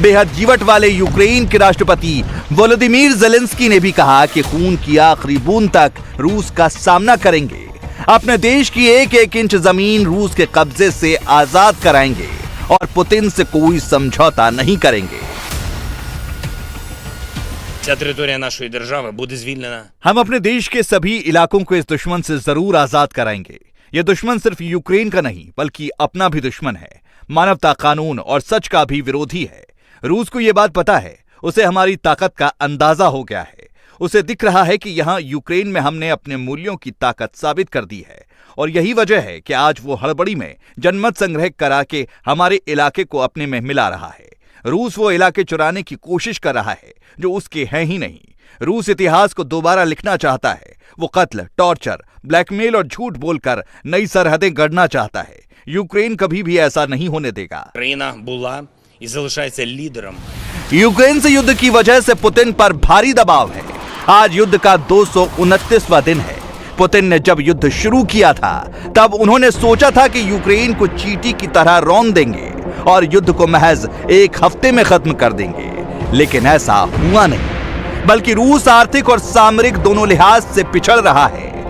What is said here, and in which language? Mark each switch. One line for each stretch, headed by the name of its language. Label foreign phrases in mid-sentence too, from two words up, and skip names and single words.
Hindi: बेहद जीवट वाले यूक्रेन के राष्ट्रपति वोलोदिमीर ज़ेलेंस्की ने भी कहा कि खून की आखिरी बूंद तक रूस का सामना करेंगे, अपने देश की एक एक इंच जमीन रूस के कब्जे से आजाद कराएंगे और पुतिन से कोई समझौता नहीं करेंगे।
Ukrainian: Ця територія нашої держави буде звільнена.
Hindi: हम अपने देश के सभी इलाकों को इस दुश्मन से जरूर आजाद कराएंगे। यह दुश्मन सिर्फ यूक्रेन का नहीं बल्कि अपना भी दुश्मन है, मानवता, कानून और सच का भी विरोधी है। रूस को यह बात पता है, उसे हमारी ताकत का अंदाजा हो गया है। उसे दिख रहा है कि यहाँ यूक्रेन में हमने अपने मूल्यों की ताकत साबित कर दी है और यही वजह है कि आज वो हड़बड़ी में जनमत संग्रह करा के हमारे इलाके को अपने में मिला रहा है। रूस वो इलाके चुराने की कोशिश कर रहा है जो उसके हैं ही नहीं। रूस इतिहास को दोबारा लिखना चाहता है। वो कत्ल, टॉर्चर, ब्लैकमेल और झूठ बोलकर नई सरहदें गढ़ना चाहता है। यूक्रेन कभी भी ऐसा नहीं होने देगा।
Ukrainian: Країна була і залишається лідером.
Hindi: यूक्रेन से युद्ध की वजह से पुतिन पर भारी दबाव है। आज युद्ध का 229वां दिन है। पुतिन ने जब युद्ध शुरू किया था तब उन्होंने सोचा था कि यूक्रेन को चींटी की तरह रौंद देंगे और युद्ध को महज एक हफ्ते में खत्म कर देंगे, लेकिन ऐसा हुआ नहीं, बल्कि रूस आर्थिक और सामरिक दोनों लिहाज से पिछड़ रहा है।